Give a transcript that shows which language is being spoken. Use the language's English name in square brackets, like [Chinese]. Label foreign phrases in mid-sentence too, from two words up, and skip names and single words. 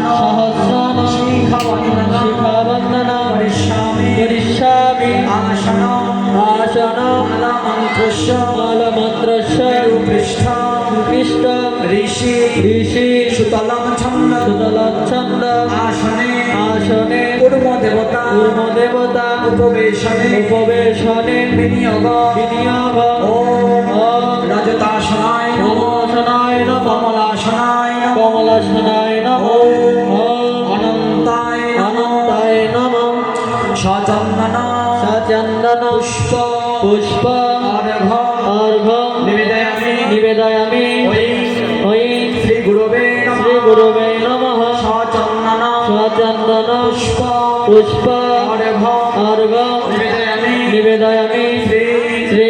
[Sanskrit] সহস্রাণ শিখবন্দন শিখাবন্দন করিষ্যামি করিষ্যামি আসনম আসনম মন্ত্রস্য মূলমন্ত্রস্য পৃষ্ঠ পৃষ্ঠ ঋষি ঋষি সুতলম ছন্দ সুতলচ্ছন্দ আসনে আসনে কুর্ম দেবতা কূর্মদেবতা উপবেশনে উপবেশনে বিনিয়োগ বিনিয়োগ ওম ওম রজতাসনায় নমঃ নমঃ নমঃ কমলাসনায় নমঃ কমলাসনায় নমঃ ওম অনন্তায় নমঃ অনন্তায় নমঃ সচন্দন সচন্দন পুষ্প পুষ্প অর্ঘ অর্ঘ নিবেদয়ামি নিবেদয়ামি ওই ওই শ্রী গুরুবে নমঃ শ্রী গুরুবে নমঃ সচন্দন সচন্দন পুষ্প পুষ্প অর্ঘ অর্ঘ নিবেদয়ামি নিবেদয়ামি শ্রী শ্রী